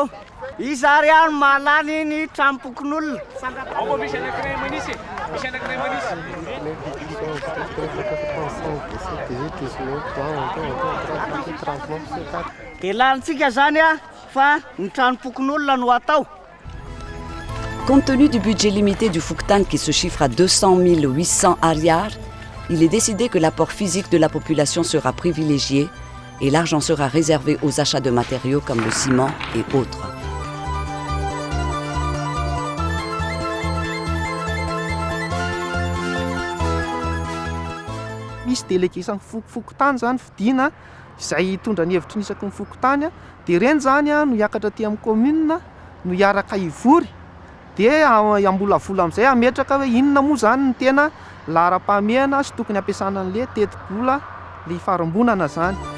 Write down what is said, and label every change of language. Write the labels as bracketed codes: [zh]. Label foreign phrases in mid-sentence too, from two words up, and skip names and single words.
[mg] Izy ary any malany ny trampokon'olona. Dia lanitsika zany fa ny trampokon'olona no atao. [fr] Compte tenu du budget limité du Fouktan qui se chiffre à 200 800 ariars, il est décidé que l'apport physique de la population sera privilégié et l'argent sera réservé aux achats de matériaux comme le ciment et autres. [mg] Misy délégué-san'ny fokotany zany fidina izay hitondra ny hevitry nisaky ny fokotany dia reny zany no hiakatra aty amin'ny commune no hiaraka hivory dia ambolavola amin'izay ametraka hoe inona moa zany ny tena laharam-pahamehana sy tokony ampiasana an'le teti-bola le hifarombonana zany.